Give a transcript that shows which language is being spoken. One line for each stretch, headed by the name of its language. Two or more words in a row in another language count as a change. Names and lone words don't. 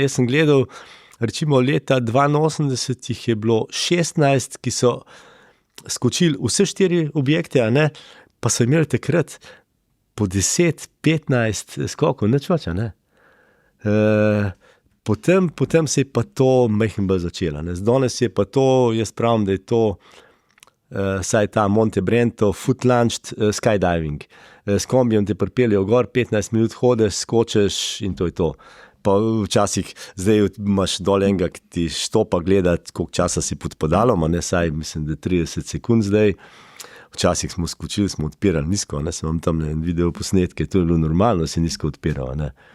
Slovenian: Jaz sem gledal, recimo leta 82 jih je bilo 16, ki so skočili vse 4 objekte, a ne, pa so imeli takrat po 10-15 skokov, nič več, a ne. Potem se je pa to majhen bolj začelo, ne. Danes je pa to, jaz pravim, da je to saj ta Monte Brento
English: foot-launched skydiving.
Slovenian: S kombijem te pripeljejo gor, 15 minut hodeš, skočeš in to je to. Pa včasih, zdaj imaš dol enega, ki ti štopa gledati, koliko časa si pod padalom, a ne, saj mislim, da 30 sekund zdaj. Včasih smo skočili, smo odpirali nizko, ne, sem vam tam en video posnetke, to je bilo normalno, si nizko odpiral, ne.